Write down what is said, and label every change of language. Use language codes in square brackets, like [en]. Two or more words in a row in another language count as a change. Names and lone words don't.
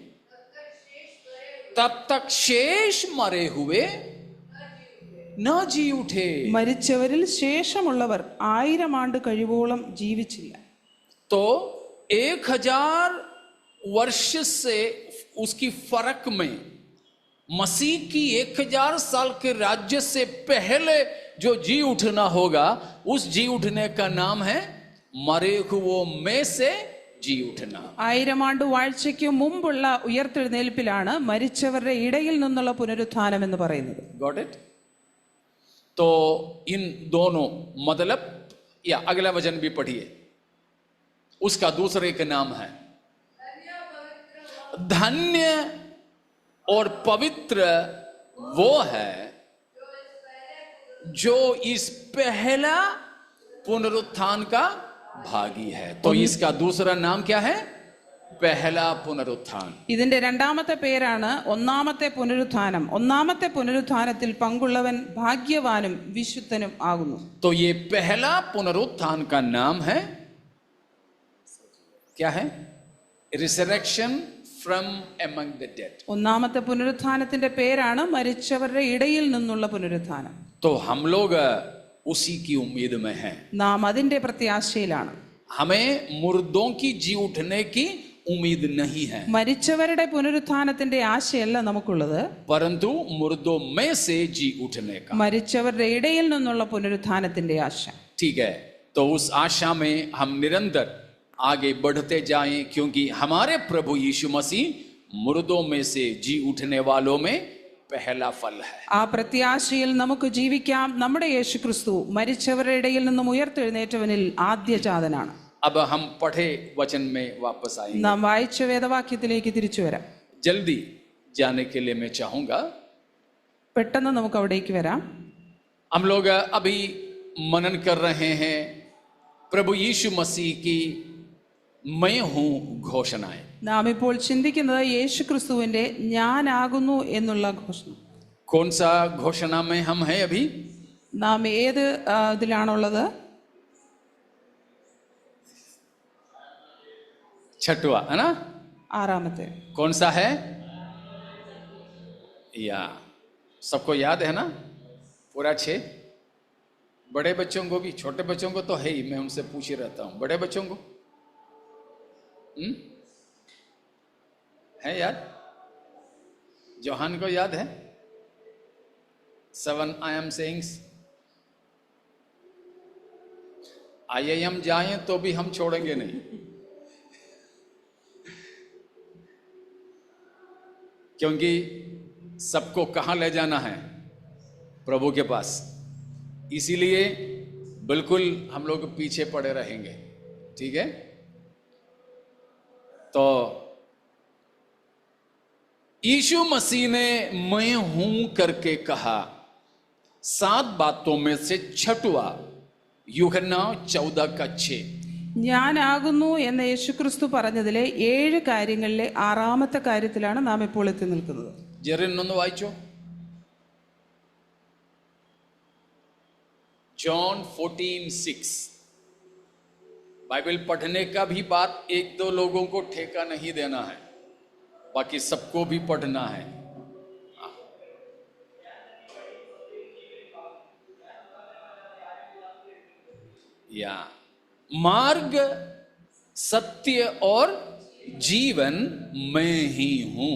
[hi] तब तक शेष मरे हुए न जी उठे. [ml] മരിച്ചവരിൽ ശേഷമുള്ളവർ 1000 ആണ്ട് കഴിവോളം ജീവിച്ചില്ല. [hi] तो 1000 वर्ष से उसकी फर्क में मसीह की 1000 साल के राज्य से पहले जो जी उठना होगा, उस जी उठने का नाम है मरे हुओं में से जी उठना. [ml] 1000 ആണ്ട് വാഴ്ചയ്ക്ക് മുമ്പുള്ള ഉയർത്തെഴുന്നേൽപ്പിലാണ് മരിച്ചവരുടെ ഇടയിൽ നിന്നുള്ള പുനരുത്ഥാനം എന്ന് പറയുന്നത്. [en] Got it? [hi] तो इन दोनों मतलब, या अगला वचन भी पढ़िए, उसका दूसरे का नाम है धन्य और पवित्र वो है जो इस पहला पुनरुत्थान का भागी है. तो इसका दूसरा नाम क्या है? पहला पुनरुत्थान. [ml] ഇതിന്റെ രണ്ടാമത്തെ പേരാണ് ഒന്നാമത്തെ പുനരുത്ഥാനം. ഒന്നാമത്തെ പുനരുത്ഥാനത്തിൽ പങ്കുള്ളവൻ ഭാഗ്യവാനും വിശുദ്ധനും ആകുന്നു. [hi] तो ये पहला पुनरुत्थान का नाम है क्या है? [en] resurrection from among the dead. [ml] ഒന്നാമത്തെ പുനരുത്ഥാനത്തിന്റെ പേരാണ് മരിച്ചവരുടെ ഇടയിൽ നിന്നുള്ള പുനരുത്ഥാനം. [hi] तो हम लोग उसी की उम्मीद में हैं. [ml] നാം അതിന്റെ പ്രത്യാശയിലാണ്. [hi] हमें मुर्दों की जी उठने की उम्मीद नहीं है, [ml] മരിച്ചവരുടെ പുനരുത്ഥാനത്തിന്റെ ആശയല്ല നമുക്കുള്ളത്, [hi] परंतु मुर्दों में से जी उठने का. [ml] മരിച്ചവരുടെ ഇടയിൽ നിന്നുള്ള പുനരുത്ഥാനത്തിന്റെ ആശ. [hi] ठीक है, तो उस आशा में हम निरंतर आगे बढ़ते जाएं, क्योंकि हमारे प्रभु यीशु मसीह मुर्दों में से जी उठने वालों में पहला फल है. [ml] ആ പ്രത്യാശയിൽ നമുക്ക് ജീവിക്കാം. നമ്മുടെ യേശുക്രിസ്തു മരിച്ചവരുടെ ഇടയിൽ നിന്നും ഉയർത്തെഴുന്നേറ്റവനിൽ ആദ്യജാതനാണ്. [hi] अब हम पढ़े वचन में वापस आएंगे. [ml] നാം വായിച്ച വേദവാക്യത്തിലേക്ക് തിരിച്ചു വരാം. [hi] जल्दी जाने के लिए मैं चाहूंगा. [ml] പെട്ടെന്ന് നമുക്ക് അവിടേക്ക് വരാം. [hi] हम लोग अभी मनन कर रहे हैं प्रभु यीशु मसीह की मैं हूं घोषणाएं. [ml] നാം ഇപ്പോൾ ചിന്തിക്കുന്നത് യേശുക്രിസ്തുവിന്റെ ഞാനാകുന്നു എന്നുള്ള ഘോഷണം. [hi] कौन सा घोषणा में हम हैं अभी? [ml] നാം ഏത് ഇതിലാണുള്ളത്? [hi] छठवा है ना? [ml] ആറാമത്തെ. [hi] कौन सा है? या सबको याद है ना? पूरा 6. बड़े बच्चों को भी, छोटे बच्चों को तो है ही, मैं उनसे पूछ ही रहता हूं. बड़े बच्चों को है याद? जोहान को याद है? 7 [en] I am sayings. [hi] IIM जाएं तो भी हम छोड़ेंगे नहीं. क्योंकि सबको कहाँ ले जाना है? प्रभु के पास। इसीलिए बिल्कुल हम लोग पीछे पड़े रहेंगे, ठीक है? तो यीशु मसीह ने मैं हूं करके कहा 7 बातों में से छठवा, यूहन्ना 14:6। [ml] ഞാനാകുന്നു എന്ന് യേശുക്രിസ്തു പറഞ്ഞതിലെ 7 കാര്യങ്ങളിലെ 6-ാമത്തെ കാര്യത്തിലാണ് നാം ഇപ്പോൾ എത്തി നിൽക്കുന്നത്. ജെറിനൊന്ന് വായിച്ചോ. [hi] जॉन 14:6। बाइबल पढ़ने का भी बात 1-2 लोगों को ठेका नहीं देना है, बाकी सबको भी पढ़ना है. या मार्ग, सत्य और जीवन मैं ही हूं.